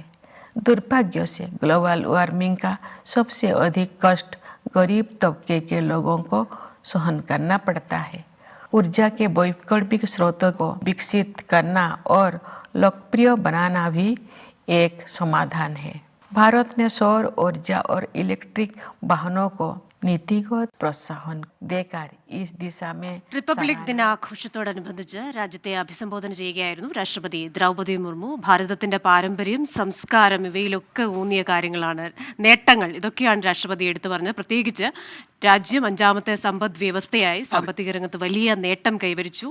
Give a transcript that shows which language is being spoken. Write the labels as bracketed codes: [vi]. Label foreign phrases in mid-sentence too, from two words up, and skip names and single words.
[hi] दुर्भाग्य से ग्लोबल वार्मिंग का सबसे अधिक कष्ट गरीब तबके के लोगों को सहन करना पड़ता है। ऊर्जा के वैकल्पिक स्रोतों को विकसित करना और लोकप्रिय बनाना भी एक समाधान है। भारत ने सौर ऊर्जा और इलेक्ट्रिक वाहनों को नीतिगत പ്രോത്സാഹനം देकर इस दिशा में [ml] റിപ്പബ്ലിക് ദിനാഘോഷത്തോടനുബന്ധിച്ച് രാജ്യത്തെ അഭിസംബോധന ചെയ്യുകയായിരുന്നു രാഷ്ട്രപതി ദ്രൗപദി മുർമു. ഭാരതത്തിന്റെ പാരമ്പര്യം, സംസ്കാരം ഇവയിലൊക്കെ ഊന്നിയ കാര്യങ്ങളാണ്, നേട്ടങ്ങൾ, ഇതൊക്കെയാണ് രാഷ്ട്രപതി എടുത്തു പറഞ്ഞത്. പ്രത്യേകിച്ച് രാജ്യം 5ാമത്തെ സമ്പദ് വ്യവസ്ഥയായി സാമ്പത്തിക രംഗത്ത് വലിയ നേട്ടം കൈവരിച്ചു.